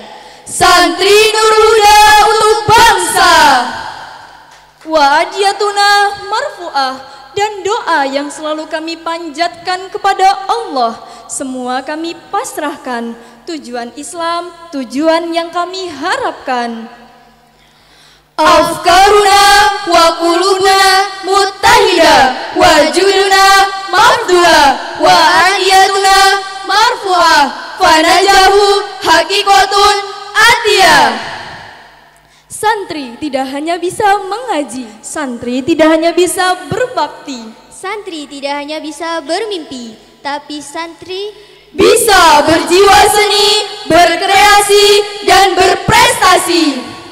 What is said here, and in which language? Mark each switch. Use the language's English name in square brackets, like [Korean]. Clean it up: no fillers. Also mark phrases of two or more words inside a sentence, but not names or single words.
[Indonesian] Santri Nurul Huda untuk bangsa. [Arabic] وأدعيتنا مرفوعة, [Indonesian] dan doa yang selalu kami panjatkan kepada Allah, semua kami pasrahkan. Tujuan Islam, tujuan yang kami harapkan. [Arabic] أفكارنا وقلوبنا متحدة وجهودنا مبذولة وأدعيتنا مرفوعة فالنجاح حقيقة آتية. [Indonesian] Santri tidak hanya bisa mengaji, Santri tidak hanya bisa berbakti, Santri tidak hanya bisa bermimpi, tapi santri bisa berjiwa seni, berkreasi, dan berprestasi.